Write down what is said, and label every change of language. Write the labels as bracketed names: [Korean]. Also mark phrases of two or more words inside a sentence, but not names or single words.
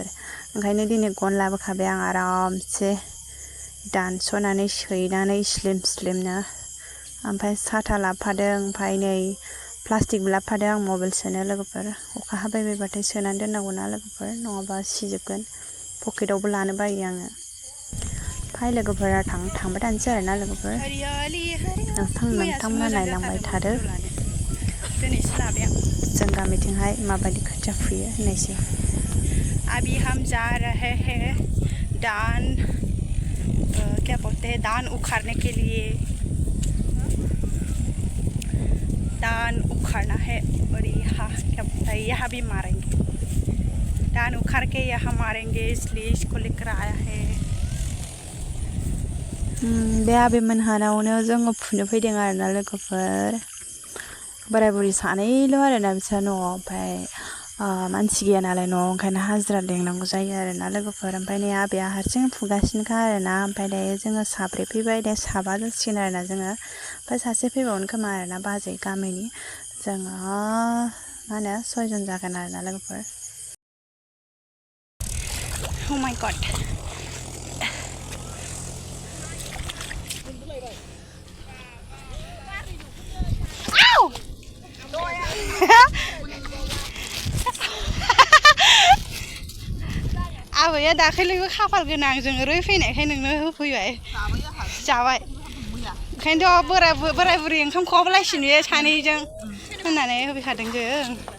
[Bodo] ओंखायनो दिनै गन लाबोखाबाय आं आरामसे दानस'नानै सैनानै स्लिमनो ओमफ्राय साथा लाबोफादों ओमफ्राय नै प्लास्टिकबो लाबोफादों आं मबाइल सोनो लोगोफोर अखा हाबाय बायबाथाय सोनानै दोननांगौना लोगोफोर नङाबा सिजोबगोन पकेटावबो लानो बायो आङो ओमफ्राय लोगोफोरा थांबाय थानोसै आरोना लोगोफोर नोंथांमोना नायलांबाय थादो जों गामिथिंहाय माबायदि खोथिया फुयो होननायसै [Hindi] अभी हम जा रहे हैं क्या बोलते हैं धान उखाड़ने के लिए धान उखाड़ना है और यहाँ क्या बोलता है यहाँ भी मारेंगे धान उखाड़ के यहाँ मारेंगे इसलिए इसको लेकर आया है [Bodo] बे आबैमोनहानावनो जोङो फुनो फैदों आरोना लोगोफोर बोराय बुरि सानैल' आरोना बिसोर न'आव ओमफ्राय मानसि गैया नालाय न'आव ओंखायनो हाजिरा लेंनांगौ जायो आरोना लोगोफोर ओमफ्राय नै आबैया हारसिं फुगासिनोखा आरोना ओमफ्राय दायो जोङो साब्रै फैबाय दा साबा जासिगोन आरोना जोङो ओमफ्राय सासे फैबावनो खोमा आरोना बाजै गामिनि जोङो मा होनो 6 जन जागोन आरोना लोगोफोर [English] Oh my god [Bodo] आबैया दाखालिबो खाफाल गोनां जों ओरै फैनायखाय नोंनो होफैबाय जाबाय ओंखायनोथ' बोराय बुरि ओंखाम खहाबलायसिनो बे सानैजों होननानै होफैखादों जों